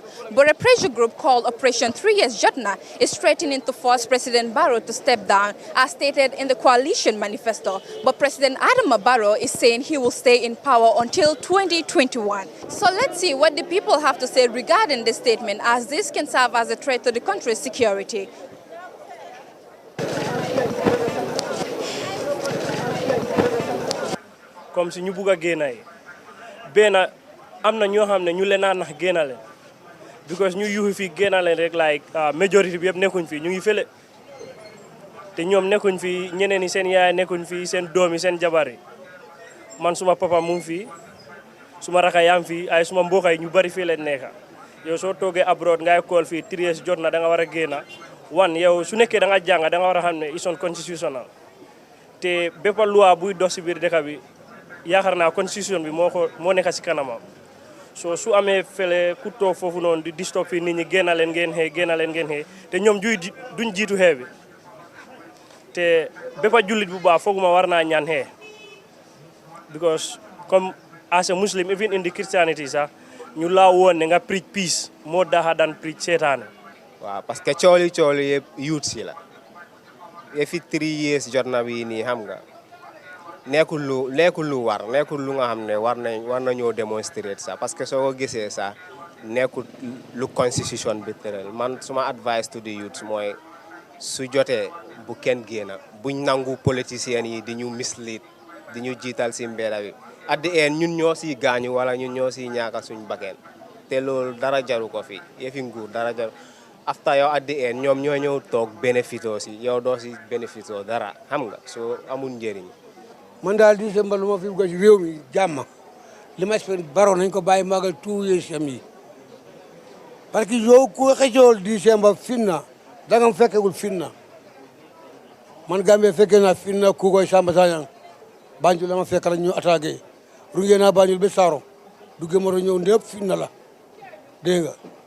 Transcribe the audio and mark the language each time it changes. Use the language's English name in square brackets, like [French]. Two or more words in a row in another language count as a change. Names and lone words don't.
[English] But a pressure group called Operation 3 Years Jotna is threatening to force President Barrow to step down, as stated in the coalition manifesto. But President Adama Barrow is saying he will stay in power until 2021. So let's see what the people have to say regarding this statement, as this can serve as a threat to the country's security. [French] Comme si [Wolof] ñu bugg a génna yi benn am na ñoo xam ne ñu leen a nax génna leen because ñu yuuxu fi génna leen rek [English] like majority [Wolof] bi yëpp nekkuñ fi ñu ngi fële te ñoom nekkuñ fi ñeneen yi seen yaay nekkuñ fi seen doom yi seen jabar yi man suma papa mu ngi fi suma raka yaam fi ay suma mbokk yi ñu bari fii leen nekka yow soo toogee abroad ngay call fii 3 years jot na da nga war a génna yow su nekkee da nga jàng da nga war a xam ne is constitutional te bépp loi buy dox si biir dëkk bi yaakaar naa constitution bi moo nekk ci kanamam so su amee fele ku toog foofu noonu di stop fi nit ñi génna leen ngeen xëy te ñoom duñ jiitu xee bi te bépp jullit bu baax fooguma war naa ñaan xee because comme [English] as a Muslim even in the Christianity [Wolof] sax ñu laa woon ne nga [English] preach peace [Wolof] moo daxa daan preach seetaane. waaw [French] parce que [Wolof] cooli yëpp youth si la fi 3 years jot na bii nii xam nga nekkul lu war nekkul lu nga xam ne war nañoo [French] démontrer ça parce que [Wolof] soo ko gisee ça nekkul lu constitution bi tëral man suma [English] advice to the youth [Wolof] mooy su jotee bu kenn génn buñ nangu politiciens yi di ñu mislead di ñu jiital si mbedda bi [English] at the end [Wolof] ñun ñoo siy gaañu wala ñun ñoo siy ñaaka suñ bakeen te loolu dara jaru ko fi yëfi nguur dara jaru after yow [English] at the end [Wolof] ñoom ñoo ñëw toog bénéfice si yow doo si bénéfice dara xam nga soo amul njëriñ. man daal December lu ma fi bëgg ci réew mi jàmm li ma espère Barrow nañ ko bàyyi magal 2 years yi parce que yow ku xëccool December finna da nga fekkewul finna man Gambie fekkee naa finna ku koy Samba Sagnang Banjul la ma fekk rek ñu attaqué rungee naa Banjul ba Saro duggee ma ñëw ndépp finna la dégg nga